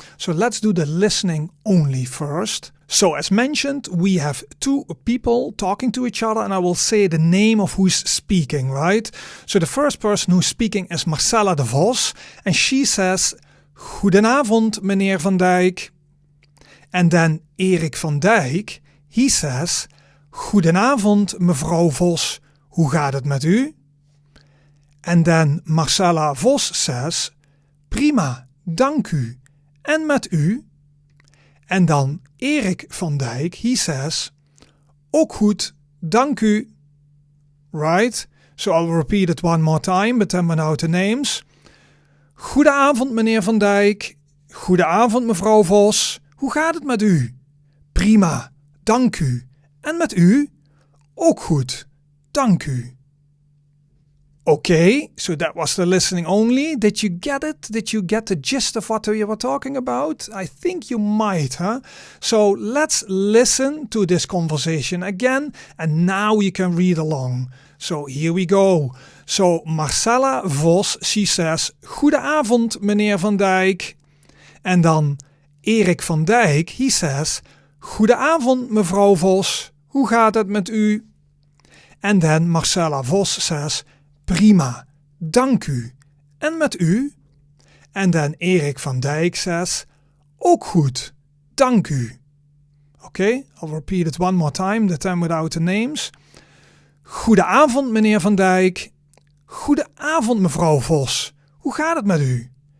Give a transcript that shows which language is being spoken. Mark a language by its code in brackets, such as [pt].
[en] So let's do the listening only first. So as mentioned, we have two people talking to each other and I will say the name of who's speaking, right? So the first person who's speaking is Marcella de Vos and she says, [nl] Goedenavond meneer Van Dijk. [en] And then [nl] Erik van Dijk, [en] he says, [nl] Goedenavond mevrouw Vos, hoe gaat het met u? [en] And then [nl] Marcella Vos [en] says, [nl] Prima, dank u. En met u? En dan Erik van Dijk, [en] he says, [nl] ook goed, dank u. [en] Right? So I'll repeat it one more time, but then without the names. [nl] Goedenavond meneer Van Dijk. Goedenavond mevrouw Vos. Hoe gaat het met u? Prima, dank u. En met u? Ook goed, dank u. [en] Okay, so that was the listening only. Did you get it? Did you get the gist of what we were talking about? I think you might, huh? So let's listen to this conversation again and now you can read along. So here we go. So Marcella Vos, she says, [nl] Goedenavond meneer Van Dijk. En dan Erik van Dijk, [en] he says, [nl] Goedenavond mevrouw Vos, hoe gaat het met u? [en] And then [nl] Marcella Vos [en] says, [nl] Prima, dank u. En met u? [en] And then [nl] Erik van Dijk [en] says, [nl] ook goed, dank u. [en] Okay, I'll repeat it one more time, that time without the names. [nl] Goedenavond meneer Van Dijk. Goedenavond mevrouw Vos, hoe gaat het met u?